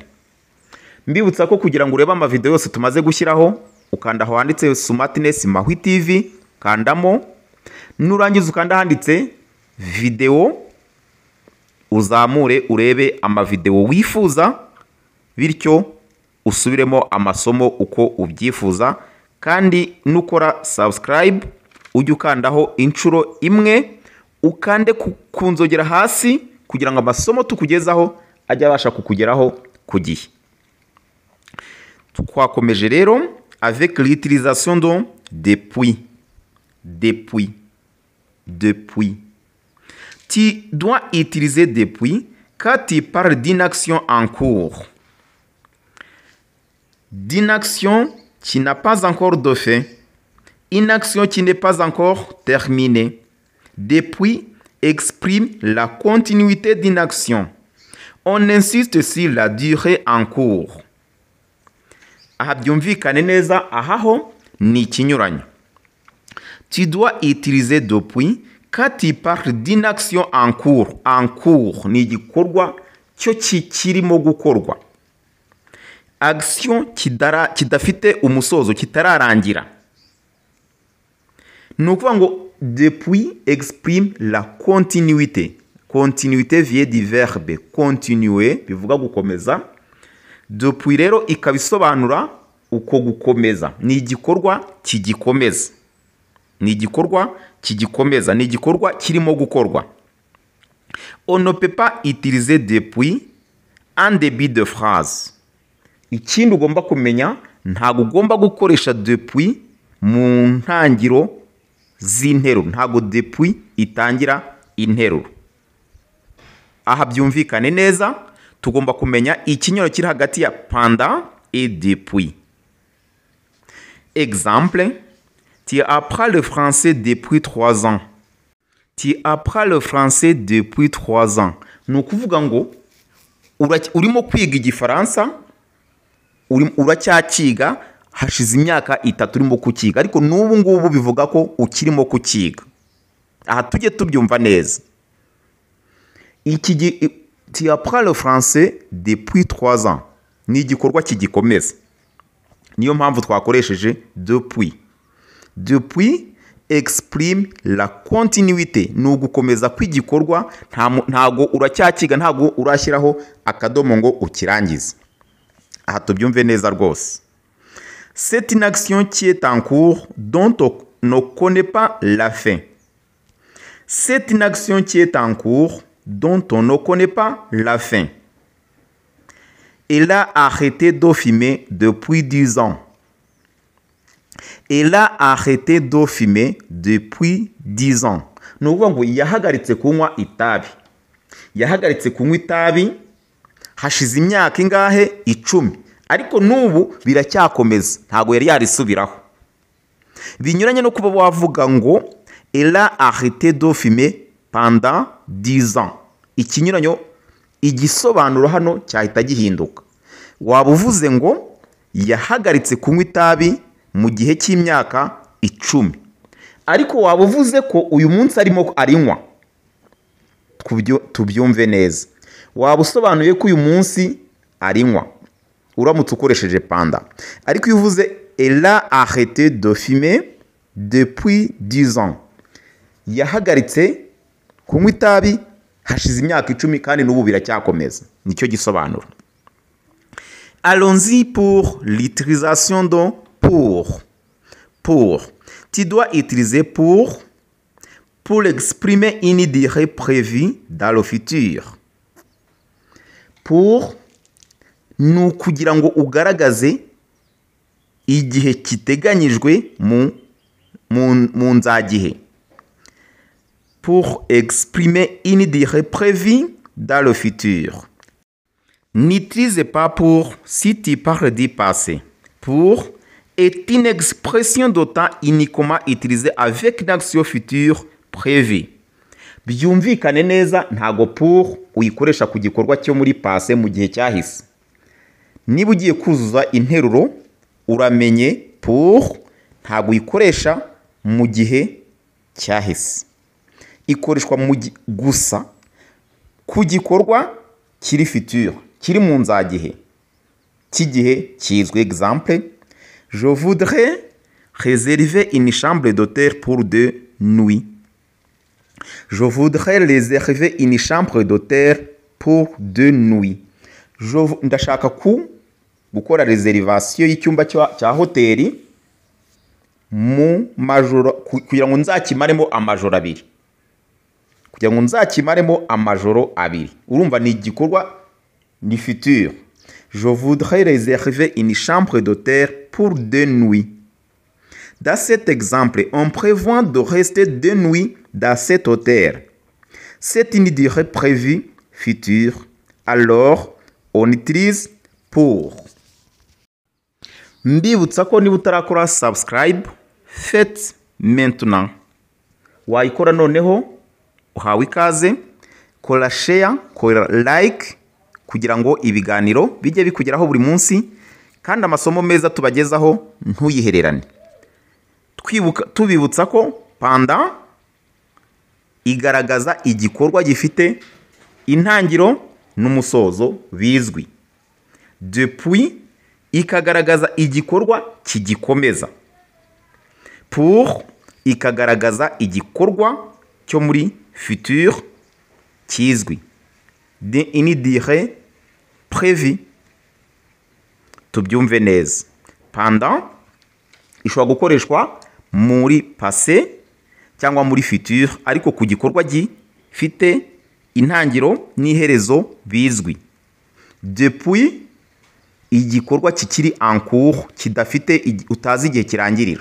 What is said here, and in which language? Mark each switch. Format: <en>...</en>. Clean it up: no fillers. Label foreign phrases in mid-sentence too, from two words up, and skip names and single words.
<rw>Mbibutsa ko kugira ngo urebe amavideo yose tumaze gushyiraho, ukanda aho handitse Smartness Mahwi TV, kandamo, nurangiza ukanda handitse video, uzamure urebe amavideo wifuza, bityo usubiremo amasomo uko ubyifuza. Kandi nukora subscribe ujye ukandaho inshuro imwe, ukande kunzogera hasi kugira ngo amasomo tukugezaho ajye abasha kukugeraho ku gihe. Twakomeje rero</rw> <fr>avec l'utilisation de depuis. Tu dois utiliser depuis quand tu parles d'une action en cours, d'une action qui n'a pas encore de fin, une action qui n'est pas encore terminée. Depuis exprime la continuité d'une action. On insiste sur la durée en cours.</fr> <rw>Aha byumvikane neza, ahaho ni ikinyuranyo.</rw> <fr>Tu dois utiliser depuis quand tu parles d'une action en cours. En cours</fr> <rw>ni igikorwa cyo kirimo gukorwa. Action kidafite umusozo, kitararangira. Ni ukuvuga ngo</rw> <fr>depuis exprime la continuité. Continuité vient du verbe continuer,</fr> <rw>bivuga gukomeza. Depuis rero ikabisobanura uko gukomeza. Ni igikorwa kigikomeza. Ni igikorwa kigikomeza. Ni igikorwa kirimo gukorwa.</rw> <fr>On ne peut pas utiliser depuis en début de phrase.</fr> <rw>Ikindi ugomba kumenya, ntago ugomba gukoresha depuis mu ntangiro z'interuro. Ntago depuis itangira interuro. Aha byumvikane neza, tugomba kumenya ikinyuranyo kiri hagati ya</rw> <fr>pendant et depuis. Exemple, tu apprends le français depuis 3 ans. Tu apprends le français depuis 3 ans.</fr> <rw>Ni ukuvuga ngo urimo kwiga igifaransa, uracyakiga hashize imyaka 3 urimo kukiga, ariko n'ubu ngubu bivuga ko ukirimo kukiga. Aha tujye tubyumva neza.</rw> <fr>Tu apprends le français depuis 3 ans.</fr> <rw>Ni igikorwa kigikomeza. Niyo mpamvu twakoresheje depuis.</rw> <fr>Depuis exprime la continuité.</fr> <rw>Ni ugukomeza kw'igikorwa, ntago uracyakiga, ntago urashyiraho akadomo ngo ukirangize. Aha tubyumve neza rwose.</rw> <fr>C'est une action qui est en cours dont on ne connaît pas la fin. C'est une action qui est en cours dont on ne connaît pas la fin. Elle a arrêté de fumer depuis 10 ans. Elle a arrêté de fumer depuis 10 ans.</fr> <rw>Ni ukuvuga ngo yahagaritse kunywa itabi. Yahagaritse kunywa itabi hashize imyaka ingahe? 10. Ariko n'ubu biracyakomeza, ntago yari yarisubiraho. Binyuranye no kuba wavuga ngo</rw> <fr>elle a arrêté de fumer pendant 10 ans.</fr> <rw>Ikinyuranyo, igisobanuro hano cyahita gihinduka. Waba uvuze ngo yahagaritse kunywa itabi mu gihe cy'imyaka 10. Ariko waba uvuze ko uyu munsi arimo arinywa. Tubyumve neza. Waba usobanuye ko uyu munsi arinywa, uramutse ukoresheje pendant. Ariko iyo uvuze</rw> <fr>elle a arrêté de fumer depuis 10 ans.</fr> <rw>Yahagaritse kunywa itabi hashize imyaka 10 kandi n'ubu biracyakomeza. Nicyo gisobanuro.</rw> <fr>Allons-y pour l'utilisation de pour. Pour. Tu dois utiliser pour exprimer une durée prévue dans le futur.</fr> <rw>Pour ni ukugira ngo ugaragaze igihe kiteganyijwe mu nzagihe.</rw> <fr>pour exprimer une durée prévue dans le futur. N'utilise pas pour si tu parles du passé. Pour est une expression de temps uniquement utilisée avec une action future prévue.</fr> <rw>Byumvikane neza ntago pour uyikoresha ku gikorwa cyo muri passé mu gihe cyahise. Niba ugiye kuzuza interuro uramenye pour ntago uyikoresha mu gihe cyahise. Ikoreshwa gusa ku gikorwa kiri futur, kiri mu nzagihe cy'igihe kizwe.</rw> <fr>Exemple, je voudrais réserver une chambre d'hôtel pour 2 nuits. Je voudrais réserver une chambre d'hôtel pour 2 nuits.</fr> <rw>Ndashaka gukora reservation y'icyumba cya hoteli mu majoro kugira ngo nzakimaremo amajoro abiri. Urumva ni igikorwa ni futur.</rw> <fr>Je voudrais réserver une chambre d'hôtel pour 2 nuits. Dans cet exemple, on prévoit de rester 2 nuits dans cet hôtel. C'est une durée prévue future. Alors, on utilise pour.</fr> <rw>Mbibutsa ko niba utarakora subscribe,</rw> <fr>faites maintenant.</fr> <rw>Wayikora noneho uhawe ikaze, kora share, kora like kugira ngo ibiganiro bijye bikugeraho buri munsi kandi amasomo meza tubagezaho ntuyihererane. Tubibutsa ko pendant igaragaza igikorwa gifite intangiro n'umusozo bizwi. Depuis ikagaragaza igikorwa kigikomeza. Pour ikagaragaza igikorwa cyo muri futur kizwi.</rw> <fr>Une durée prévue.</fr> <rw>Tubyumve neza. Pendant ishobora gukoreshwa muri passé cyangwa muri futur ariko ku gikorwa gifite intangiro n'iherezo bizwi. Depuis igikorwa kikiri</rw> <fr>en cours</fr> <rw>kidafite utazi igihe kirangirira.</rw>